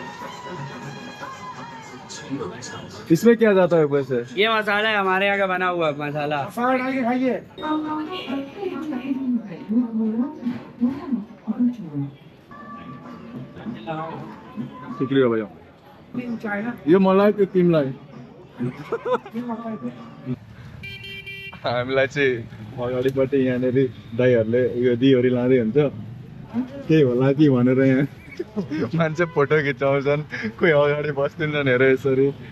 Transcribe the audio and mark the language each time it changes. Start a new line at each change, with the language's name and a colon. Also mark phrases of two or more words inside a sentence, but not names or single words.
Hindi: इसमें क्या जाता है वैसे? ये मसाला है हमारे यहाँ का बना हुआ मसाला। डाल के खाइए। शुक्रिया भैया।
Nepali: यो मलाई त्यो तिमीलाई। हामीलाई चाहिँ अगाडिपट्टि यहाँनिर दाइहरूले उयो दियोरी लाँदै हुन्छ, केही होला कि भनेर यहाँ मान्छे फोटो खिचाउँछन्, कोही अगाडि बस्दिन्छन् हेर यसरी।